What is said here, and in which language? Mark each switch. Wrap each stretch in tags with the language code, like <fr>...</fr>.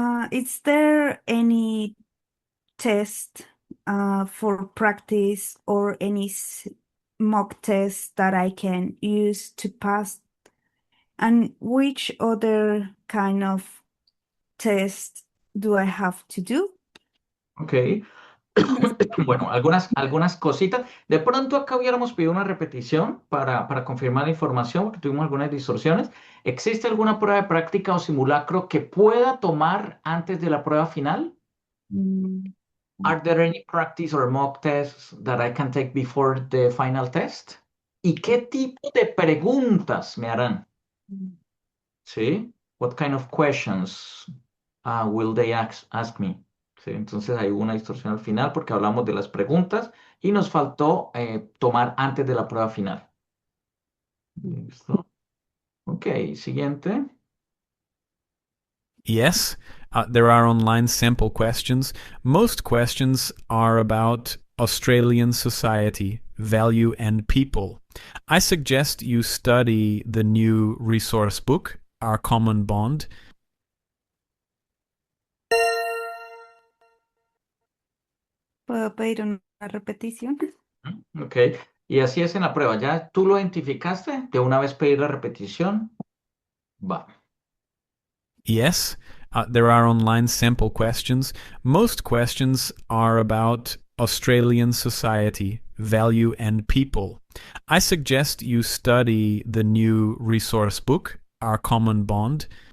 <en>is there any test for practice or any mock test that I can use to pass? And which other kind of test do I have to do?</en> <es>Ok. Bueno, algunas cositas. De pronto acá hubiéramos pedido una repetición para confirmar la información, porque tuvimos algunas distorsiones. ¿Existe alguna prueba de práctica o simulacro que pueda tomar antes de la prueba final? Mm,</es> <en>Are there any practice or mock tests that I can take before the final test?</en> <es>¿Y qué tipo de preguntas me harán? ¿Sí?</es> <en>What kind of questions will they ask me?</en> <es>¿Sí? Entonces hay una distorsión al final porque hablamos de las preguntas y nos faltó tomar antes de la prueba final. ¿Listo? Ok, siguiente.</es> <en>Yes, there are online sample questions. Most questions are about Australian society, value, and people. I suggest you study the new resource book, Our Common Bond.</en> <es>¿Puedo pedir una repetición? Ok. Y así es en la prueba. ¿Ya tú lo identificaste? De una vez pedir la repetición. Va.</es> <en>Yes, there are online sample questions. Most questions are about Australian society, value, and people. I suggest you study the new resource book, Our Common Bond.</en>